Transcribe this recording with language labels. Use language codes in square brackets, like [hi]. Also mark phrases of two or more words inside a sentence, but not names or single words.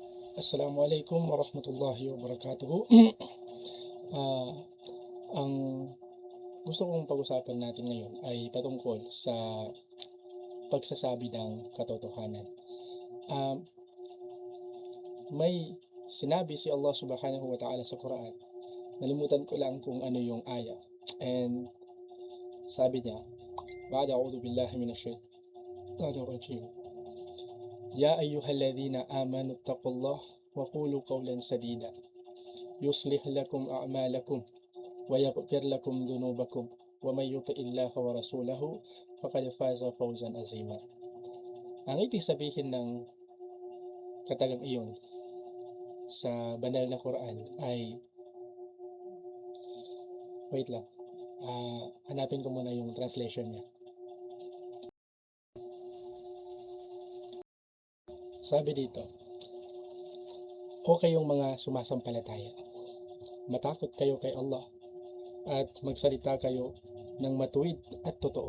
[ar] السلام عليكم ورحمة الله وبركاته. [tl] Ah, ang gusto kong pag-usapan natin ngayon ay patungkol sa pagsasabi ng katotohanan. Ah, may sinabi si [ar] الله سبحانه وتعالى [tl] sa Quran. Nalimutan ko lang kung ano yung aya. And sabi niya, [ar] "بعد أعوذ بالله من الشيطان الرجيم. يا أيها الذين آمنوا اتقوا الله وقولوا قولا سديدا. يصلح لكم أعمالكم ويغفر لكم ذنوبكم ومن يطع الله ورسوله فقد فاز فوزا عظيما." [tl] Ang ibig sabihin ng katagang iyon sa banal na Quran ay, wait lang, hanapin ko muna yung translation niya. Sabi dito, "O kayong mga sumasampalataya, matakot kayo kay Allah at magsalita kayo ng matuwid at totoo.